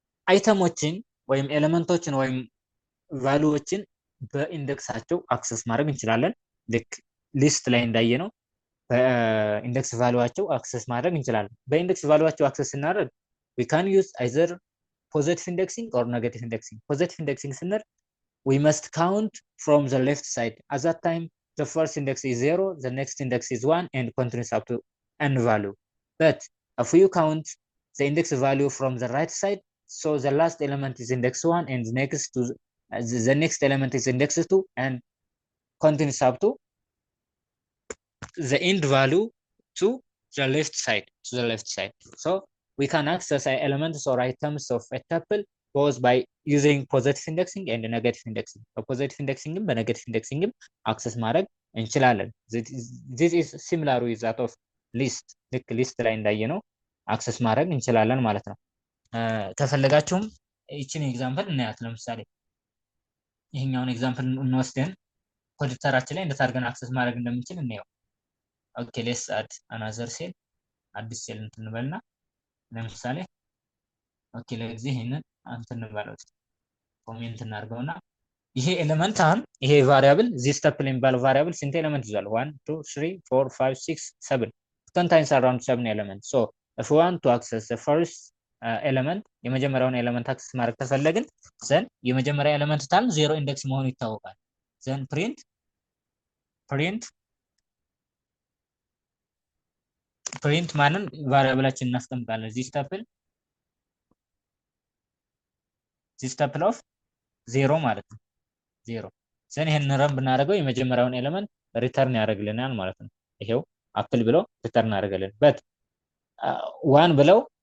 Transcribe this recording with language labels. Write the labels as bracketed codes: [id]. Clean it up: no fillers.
[am] አይተሞችን ወይም ኤሌመንቶችን ወይም ቫልዩዎችን በኢንዴክሳቸው አክሰስ ማድረግ እንችላለን። ልክ ሊስት ላይ እንዳየነው በኢንዴክስ ቫልዩዋቸው አክሰስ ማድረግ እንችላለን። በኢንዴክስ ቫልዩዋቸው አክሰስ ስናደርግ [en] we can use either positive indexing or negative indexing. Positive indexing ስንል we must count from the left side. At that time the first index is 0, the next index is 1 and continues up to n value. But if you count the index value from the right side, so the last element is index 1 and the next element is index 2 and continues up to the end value to the left side. So we can access elements or items of a tuple both by using positive indexing and negative indexing. [am] በፖዚቲቭ ኢንዴክሲንግም በኔጌቲቭ ኢንዴክሲንግም አክሰስ ማድረግ እንችላለን። [en] this is similar with that of list [am] ልክ ሊስት ላይ እንዳየነው አክሰስ ማድረግ እንችላለን ማለት ነው። ከፈለጋችሁም ይችን ኤግዛምፕል እናያት። ለምሳሌ ይሄኛውን ኤግዛምፕል እንወስደን ኮዲተራችን ላይ እንዴት አድርገን አክሰስ ማድረግ እንደምንችል እናየው። ኦኬ ሌትስ አድ አናዘር ሴል አዲስ ሴል እንትንበልና ለምሳሌ ኦኬ ለዚህ ይሄንን እንትን እንበለው ኮሜንት እናድርገውና ይሄ ኤሌመንት አሁን ይሄ ቫሪያብል ዚስ ተፕል የሚባለው ቫሪያብል ስንት ኤሌመንት ይዟል? [en] 1 2 3 4 5 6 7 contains around 7 elements. So if we want to access the first element [am] የመጀመሪያውን ኤሌመንት አክሰስ ማድረግ ተፈለግን ዘን የመጀመሪያ ኤሌመንት ታል ዜሮ ኢንዴክስ መሆኑ ይታወቃል። ዘን ፕሪንት ማንን ቫሪያብላችን እናስቀምጣለን። ዚስ ተፕል ኦፍ ዜሮ ማለት ነው። ዜሮ ዘን ይሄን ረን ብናደርገው የመጀመሪያውን ኤሌመንት ሪተርን ያደርግልናል ማለት ነው። ይሄው አፕል ብለው ሪተርን አደረገልን። በት ዋን ብለው